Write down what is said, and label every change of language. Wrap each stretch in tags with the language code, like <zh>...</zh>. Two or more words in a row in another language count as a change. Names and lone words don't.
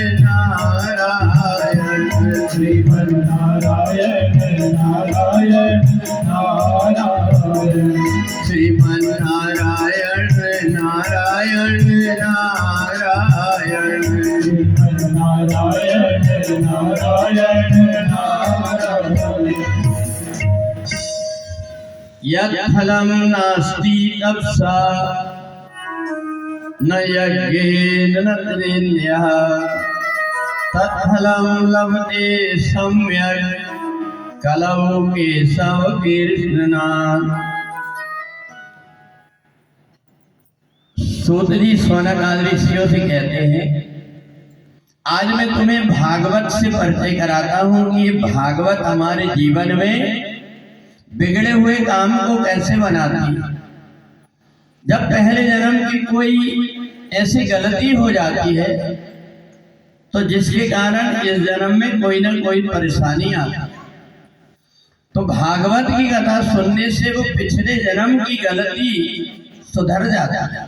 <sa>नारायण श्रीमन नारायण नारायण नारायण श्रीमन नारायण नारायण नारायण श्रीमन नारायण नारायण नारायण यत् फलं नास्ति तपसा न यज्ञेन न तदेन्यः तत्फलं लभते सम्यक् कलौ केशव कृष्णनाथ।</sa> <hi>सूत जी शौनक आदि ऋषियों से कहते हैं आज मैं तुम्हें भागवत से परिचय कराता हूं कि ये भागवत हमारे जीवन में बिगड़े हुए काम को कैसे बनाती है। जब पहले जन्म की कोई ऐसी गलती हो जाती है तो जिसके कारण इस जन्म में कोई ना कोई परेशानी आती है, तो भागवत की कथा सुनने से वो पिछले जन्म की गलती सुधर जाता है।</hi>